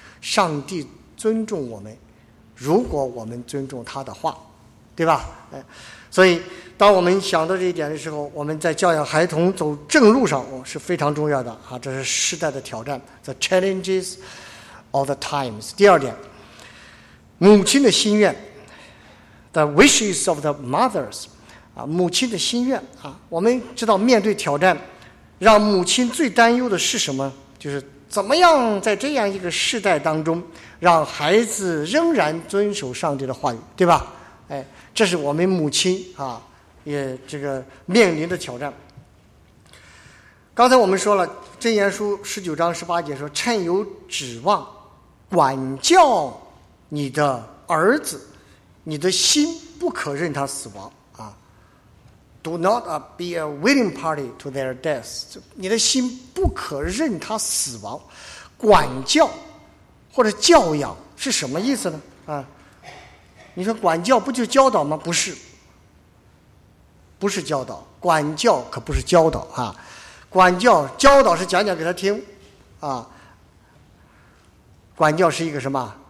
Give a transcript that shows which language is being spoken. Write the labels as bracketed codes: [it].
[zh] 上帝尊重我们，如果我们尊重他的话，对吧？所以当我们想到这一点的时候，我们在教养孩童走正路上是非常重要的啊，这是时代的挑战 [en] The challenges of the times。 [zh] 第二点，母亲的心愿 [en] the wishes of the mothers, 啊， [zh] 母亲的心愿啊。我们知道，面对挑战，让母亲最担忧的是什么？就是怎么样在这样一个世代当中，让孩子仍然遵守上帝的话语，对吧？哎，这是我们母亲啊，也这个面临的挑战。刚才我们说了，箴言书十九章十八节说，趁有指望，管教你的儿子，你的心不可任他死亡啊。 [en] Do not be a willing party to their death. [zh] 你的心不可任他死亡。管教或者教养是什么意思呢？啊，你说管教不就教导吗？不是，不是教导，管教可不是教导啊。管教教导是讲讲给他听啊，管教是一个什么？